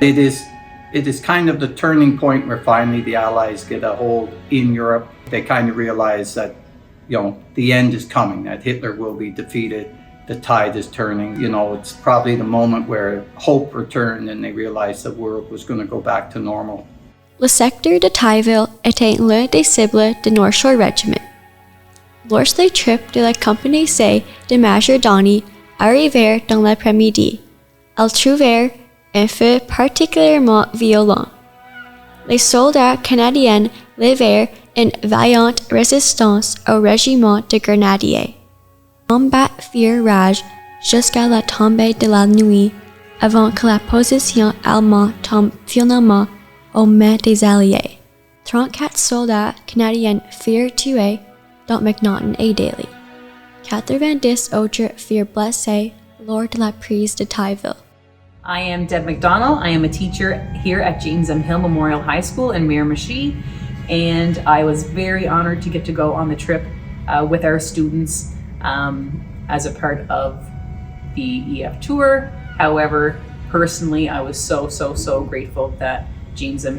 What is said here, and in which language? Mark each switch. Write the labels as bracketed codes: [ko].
[en] It is kind of the turning point where finally the Allies get a hold in Europe. They kind of realize that, the end is coming, that Hitler will be defeated. The tide is turning. It's probably the moment where hope returned and they realized the world was going to go back to normal. [fr] Le secteur de Tailleville était l'un des cibles du North Shore Regiment. Lorsque les troupes de la compagnie C de Major Donny arrivèrent dans l'après-midi, elles trouvèrent un feu particulièrement violent. Les soldats canadiens livrèrent une vaillante résistance au régiment de grenadiers. Combat firent rage jusqu'à la tombée de la nuit, avant que la position allemande tombe finalement aux mains des Alliés. 34 soldats canadiens furent tués, dont McNaughton et Daly. 90 autres furent blessés lors de la prise de Tailleville. [en] I am Deb McDonald. I am a teacher here at James M. Hill Memorial High School in Miramichi, and I was very honored to get to go on the trip with our students as a part of the EF tour. However, personally, I was so grateful that James M.